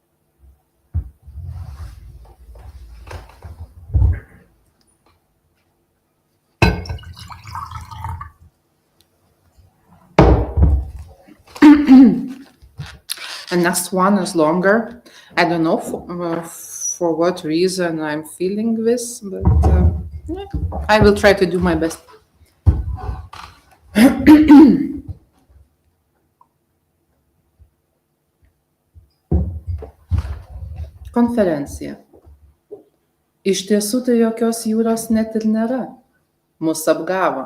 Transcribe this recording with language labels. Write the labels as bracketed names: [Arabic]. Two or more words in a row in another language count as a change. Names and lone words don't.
[English] The next one is longer. I don't know for what reason I'm feeling this, but I will try to do my best. [Lithuanian] Konferencija. Iš tiesų tai jokios jūros net ir nėra. Mus apgavo.